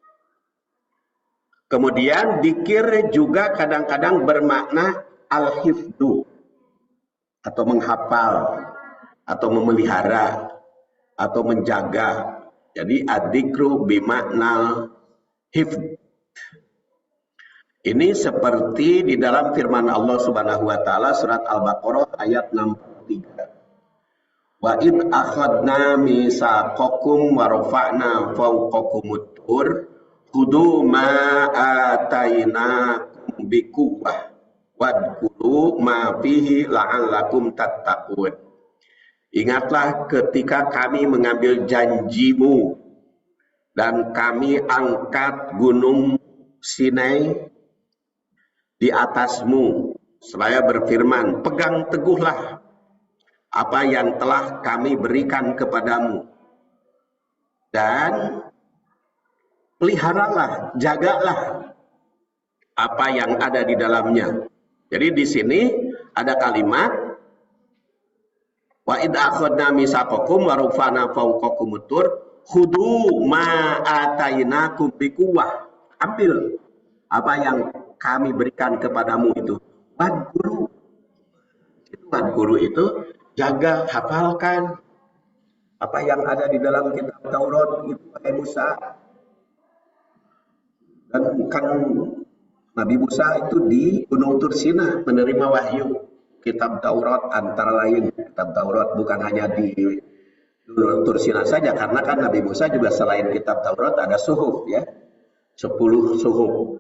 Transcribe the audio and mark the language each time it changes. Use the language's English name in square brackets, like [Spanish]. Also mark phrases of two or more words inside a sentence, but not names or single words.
[Indonesian] Kemudian dzikir juga kadang-kadang bermakna al-hifdu, atau menghafal, atau memelihara, atau menjaga. [Arabic] Jadi الذكر بمعنى حفظ. [Indonesian] Ini seperti di dalam firman Allah [Arabic] سبحانه وتعالى [Indonesian] surat Al-Baqarah ayat 63. [Arabic] وإذ أخذنا ميثاقكم ورفعنا فوقكم الطور خذوا ما آتيناكم بقوة واذكروا ما فيه لعلكم تتقون. [Indonesian] Ingatlah ketika kami mengambil janjimu dan kami angkat gunung Sinai di atasmu, seraya berfirman, pegang teguhlah apa yang telah kami berikan kepadamu dan peliharalah, jagalah apa yang ada di dalamnya. Jadi di sini ada kalimat [Arabic] وإذ أخذنا ميثاقكم ورفعنا فوقكم الطور خذوا ما آتيناكم بقوة. [Indonesian] Ambil apa yang kami berikan kepadamu itu. Wadguru. Wadguru itu jaga, hafalkan apa yang ada di dalam kitab Taurat itu Musa. Dan kan Nabi Musa itu di Gunung Tursina menerima wahyu kitab Taurat, antara lain kitab Taurat, bukan hanya di Gunung Tursina saja, karena kan Nabi Musa juga selain kitab Taurat ada suhuf ya, 10 suhuf.